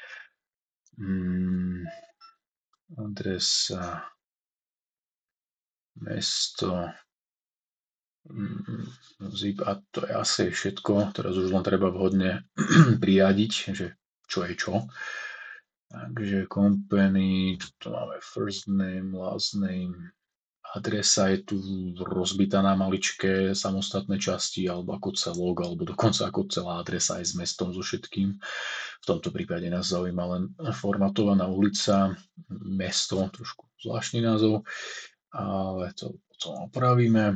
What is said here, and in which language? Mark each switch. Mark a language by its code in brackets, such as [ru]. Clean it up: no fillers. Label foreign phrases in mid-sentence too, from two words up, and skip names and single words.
[sk] Adresa, mesto, zip a to je asi všetko. Teraz už len treba vhodne priradiť, že čo je čo. Takže company, tu máme [en] first name, last name, [sk] adresa je tu rozbitá na maličké samostatné časti, alebo ako celok, alebo dokonca ako celá adresa aj s mestom, so všetkým. V tomto prípade nás zaujíma len formatovaná ulica, mesto, trošku zvláštny názov, ale to potom opravíme.